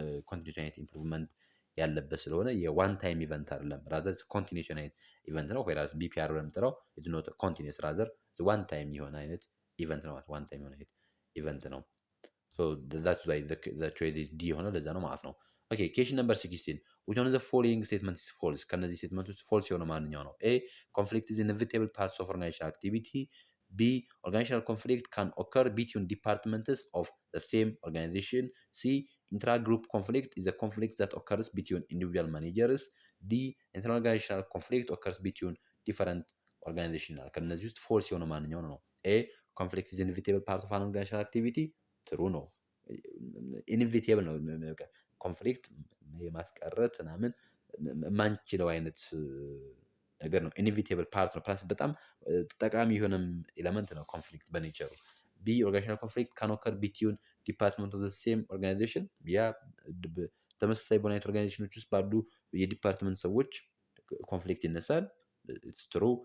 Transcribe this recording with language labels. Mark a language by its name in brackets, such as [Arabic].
[English] continuous አይነት ኢምፕሩቭመንት ያለበት ስለሆነ የዋን ታይም ኢቨንት አይደለም። rather continuous የሆነ ኢቨንት ነው። whereas BPR በምንጠራው is not continuous rather one time [Amharic] የሆነ አይነት ኢቨንት ነው። [English] one time የሆነ ኢቨንት ነው። so that's why the choice is D የሆነ ለዛ ነው ማለት ነው። okay question number 16 which one of the following statements is false? [Amharic] ከነዚህ ስቴትመንቶች ፎልስ የሆነ ማንኛው ነው? [English] A conflict is inevitable parts of organizational activity. B organizational conflict can occur between departments of the same organization. C intra-group conflict is a conflict that occurs between individual managers. D interorganizational conflict occurs between different organizations. [Amharic] ከነዚህ ውስጥ ፎልስ የሆነ ማንኛው ነው? [English] A conflict is inevitable part of an organizational activity. [Amharic] ትሩ ነው። ኢንቪቴብል ነው። ኮንፍሊክት የማስቀረት ምናምን ማንችለው አይነት ነገር ነው። ኢንቪቴብል ፓርት ነው። ፕላስ በጣም ጠቃሚ የሆነም ኤለመንት ነው ኮንፍሊክት በኔቸሩ። [English] ቢ ኦርጋናይዜሽናል ኮንፍሊክት ካን ኦከር ቢትዊን ዲፓርትመንት ኦፍ ዘ ሴም ኦርጋናይዜሽን። [Amharic] ያ ተመሳሳይ በሆነ አይነት ኦርጋናይዜሽኖች ውስጥ ባሉ የዲፓርትመንት ሰዎች ኮንፍሊክት ይነሳል። [English] ኢትስ ትሩ።